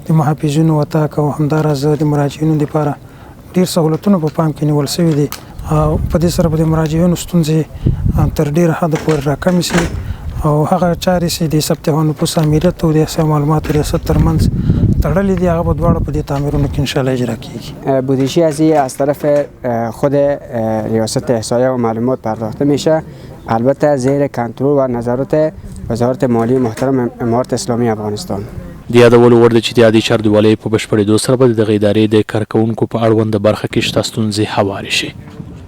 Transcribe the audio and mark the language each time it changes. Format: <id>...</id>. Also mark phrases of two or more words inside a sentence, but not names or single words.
<ps>د محافظینو وتاک او همداراز د مراجعینو لپاره ډېر سهولتونه په پام کې نیول سوي دي او په دې سره به د مراجعینو ستونزې تر ډېره حده پورې راکمې سي او هغه چارې چې د ثبت نفوس امنیت او د احصایي معلوماتو ریاست ترمنځ تړلې دي هغه به دواړه په دې تعمیرونو کې انشاءالله اجرا کیږي.</ps> <fa>بودجه از طرف خود ریاست احصایه و معلومات پرداخته میشه، البته زیر کنترل و نظارت وزارت مالی محترم امارت اسلامی افغانستان.</fa> <ps>د یادولو وړ ده چې د عادي چاردیوالۍ په بشپړېدو سره به د دغې ادارې د کارکوونکو په اړونده برخه کې شته ستونزې هوارې شي.</ps>